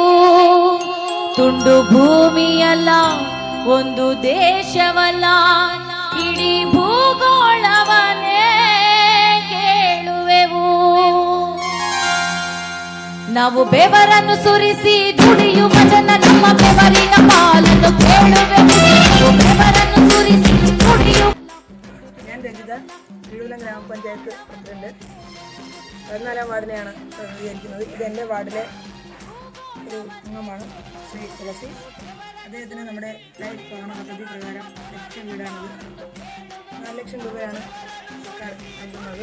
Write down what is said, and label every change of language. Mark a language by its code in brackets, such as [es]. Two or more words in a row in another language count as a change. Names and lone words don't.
[kn] ತುಂಡು ಭೂಮಿಯಲ್ಲ, ಒಂದು ದೇಶವಲ್ಲ, ಇಡೀ ಭೂಗೋಳವನ್ನೇ ಕೇಳುವೆವು. ನಾವು ಬೆವರನ್ನು ಸುರಿಸಿ ದುಡಿಯುವ ಜನ, ನಮ್ಮ ಬೆವರಿನ ಪಾಲನ್ನು ಕೇಳುವೆವು. ಬೆವರನ್ನು ಸುರಿಸಿ ದುಡಿಯುವ. [ml] ഞാൻ രജിത, കിഴിവിലം ഗ്രാമപഞ്ചായത്ത് പ്രസിഡന്റ്. 14-ാം വാർഡിനെയാണ് പ്രതിനിധീകരിക്കുന്നത്. ഇത് എൻ്റെ വാർഡിലെ ഒരു അംഗമാണ് ശ്രീ തുളസി. അദ്ദേഹത്തിന് നമ്മുടെ ലൈഫ് ഭവന പദ്ധതി പ്രകാരം ലഭിച്ച വീടാണിത്. 4 ലക്ഷം രൂപയാണ് സർക്കാർ നൽകുന്നത്.